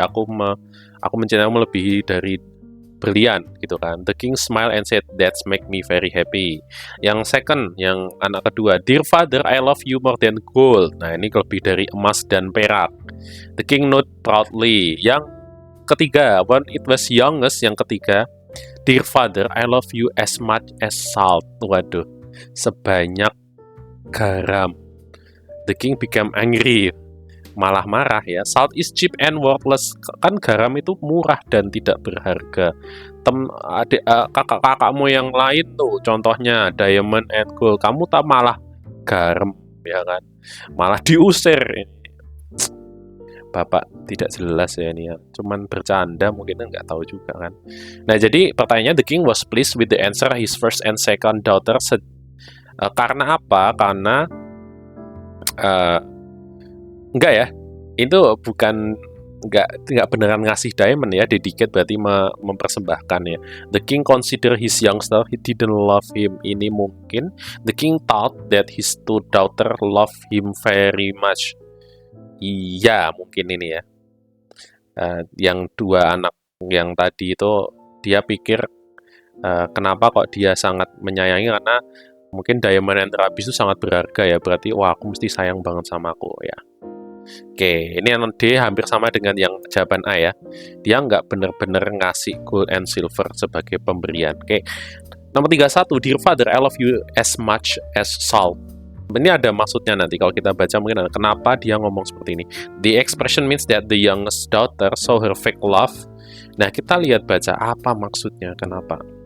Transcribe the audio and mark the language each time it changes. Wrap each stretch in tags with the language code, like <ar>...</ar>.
<id>Aku mencintaimu lebih dari berlian, gitu kan.</id> <en>The king smiled and said, "That's make me very happy."</en> <id>Yang second, yang anak kedua,</id> <en>"Dear father, I love you more than gold."</en> <id>Nah, ini lebih dari emas dan perak.</id> <en>The king nodded proudly.</en> <id>Yang ketiga,</id> <en>when it was youngest,</en> <id>yang ketiga,</id> <en>"Dear father, I love you as much as salt."</en> <id>Waduh, sebanyak garam.</id> <en>The king became angry.</en> <id>Malah marah ya.</id> <en>Salt is cheap and worthless.</en> <id>Kan garam itu murah dan tidak berharga. Kakak-kakakmu yang lain tuh, contohnya</id> <en>diamond and gold.</en> <id>Kamu tak malah garam, ya kan? Malah diusir. Bapak tidak jelas ya ini ya. Cuman bercanda mungkin, nggak tahu juga kan. Nah, jadi pertanyaannya,</id> <en>the king was pleased with the answer his first and second daughter.</en> <id>Karena apa? Karena enggak ya, itu bukan enggak beneran ngasih diamond ya, dedicate berarti mempersembahkan ya.</id> <en>The king consider his youngster, he didn't love him.</en> <id>Ini mungkin</id> <en>the king thought that his two daughter love him very much.</en> <id>Iya, mungkin ini ya. Yang dua anak yang tadi itu dia pikir kenapa kok dia sangat menyayangi, karena mungkin</id> <en>diamond and ruby</en> <id>itu sangat berharga ya, berarti wah aku mesti sayang banget sama aku ya. Oke, ini yang D hampir sama dengan yang jawaban A ya. Dia nggak bener-bener ngasih</id> <en>gold and silver</en> <id>sebagai pemberian. Oke, nomor 31,</id> <en>"Dear father, I love you as much as salt."</en> <id>Ini ada maksudnya nanti kalau kita baca mungkin ada kenapa dia ngomong seperti ini.</id> <en>The expression means that the youngest daughter saw her fake love.</en> <id>Nah, kita lihat baca apa maksudnya, kenapa.</id>